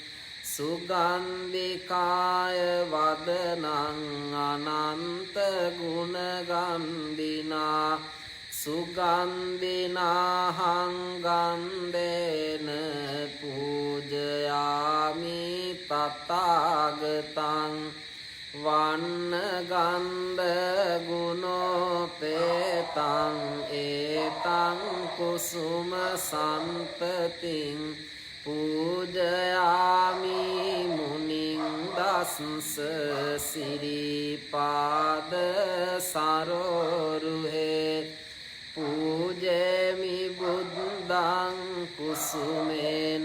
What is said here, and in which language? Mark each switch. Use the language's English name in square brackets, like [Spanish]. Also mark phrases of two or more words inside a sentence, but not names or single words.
[Pali] සුගන්ධිකාය වදනං අනන්ත ගුණගන්ධිනා සුගන්ධිනාහං ගන්ධේන පූජයාමි තථාගතං වන්න ගන්ධ ගුණෝපේතං ඒතං කුසුම සම්පතින් පූජයාමි මුනිං දස්ස සිරිපාද සරෝරුහේ පූජේමි බුද්ධං කුසුමේන